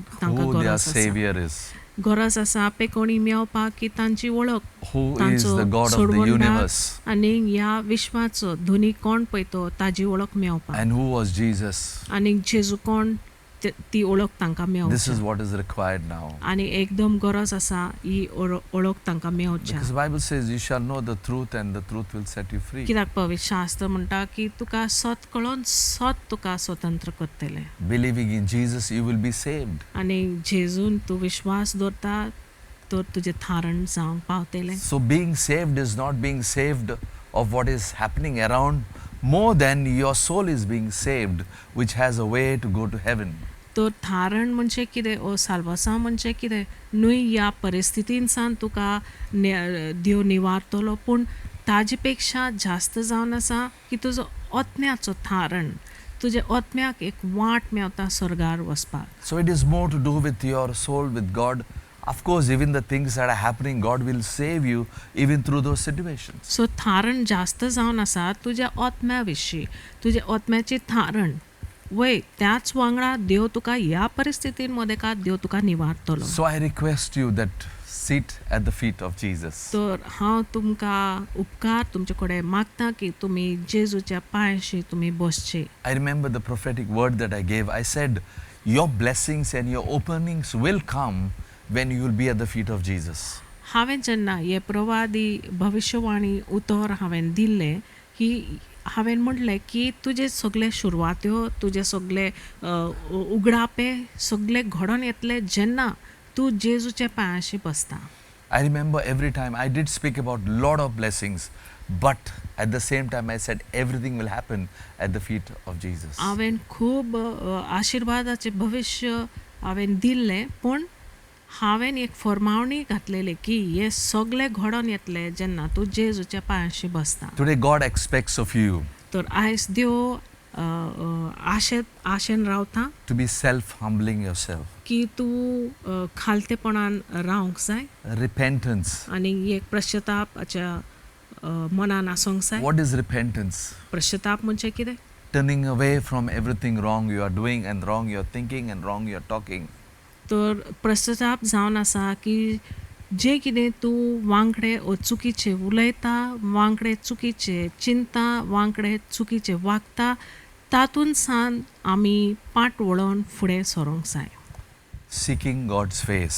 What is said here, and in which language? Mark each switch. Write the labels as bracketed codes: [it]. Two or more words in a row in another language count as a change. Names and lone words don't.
[en] Who [kok] गरज [en] their [kok] आसा. [en] Savior is. [kok] गरज आसा पेकोवणी मेवपाक की तांची वळख, [en] Who is [kok] तांचो [en] the God of the [kok] सोडवणदार [en] universe. [kok] आनी ह्या विश्वाचो धनी कोण पळयतो ताजी वळख मेवपाक. [en] And who was Jesus. [kok] आनी जेजू कोण ती ओळख तांकां [en] This [kok] मेवची. [en] is what is required now. [kok] आनी एकदम गरज आसा ही ओळख तांकां मेवच्या. [en] Because the Bible says you shall know the truth and the truth will set you free. [kok] कित्याक पवित्र शास्त्र म्हणटा की तुका सत कळोन सत तुका स्वतंत्र करतले. [en] Believing in Jesus, you will be saved. [kok] आनी जेजून तूं विश्वास दवरता तर तुजें थारण जावंक पावतलें. [en] So being saved is not being saved of what is happening around, more than your soul is being saved, which has a way to go to heaven. [kok] तर थारण म्हणजे कितें ओ साल्वासा म्हणजे कितें न्हय ह्या परिस्थितीन सान तुका देव निवारतलो, पूण ताजे पेक्षा जास्त जावन आसा की तुजो आत्म्याचो थारण, तुजे आत्म्याक एक वाट मेवता स्वर्गार वचपाक. [en] So it is more to do with your soul, with God. Of course, even the things that are happening, God will save you even through those situations. [kok] सो थारण जास्त जावन आसा तुज्या आत्म्या विशीं, तुजे आत्म्याची थारण वय त्याच वांगडा देव तुका ह्या परिस्थितीन मदेकात देव तुका निवारतलो. [en] So I request you that sit at the feet of Jesus. [kok] तर हांव तुमकां उपकार तुमचे कडेन मागता की तुमी जेजूच्या पांयशी तुमी बसचे. [en] I remember the prophetic word that I gave. I said, your blessings and your openings will come when you will be at the feet of Jesus. [kok] हांवें जेन्ना हे प्रवादी भविष्यवाणी उतर हांवें दिल्ले की हांवें म्हणलें की तुजे सगळे सुरवात्यो तुजे सगळे उगडापे सगळे घडोवन येतले जेन्ना तूं जेजूचे पांयाशी बसता. [en] I remember every time I did speak about lot of blessings, but at the same time I said everything will happen at the feet of Jesus. [kok] हांवें खूब आशिर्वादाचें भविश्य हांवें दिल्लें पूण हांवें एक फर्मावणी घातलेली की हे सगळे घडोवन येतले जेन्ना तूं जेजूच्या पांयाशी बसता. [en] Today God expects of you [kok] तर आयज देव आशेन रावता [en] to be self-humbling yourself, [kok] की तूं खालतेपणान रावंक जाय [en] repentance. [kok] आनी एक पश्चातापाच्या मनान आसूंक जाय. [en] What is repentance? [kok] पश्चाताप म्हणजे कितें? [en] Turning away from everything wrong you are doing and wrong you are thinking and wrong you are talking. [kok] तर पश्चाताप जावन आसा की जे कितें तूं वांगडे चुकीचे उलयता वांगडे चुकीचे चिंता वांगडे चुकीचे वागता तातूंत सान आमी पाट वळोवन फुडें सरोंक जाय. [en] Seeking God's face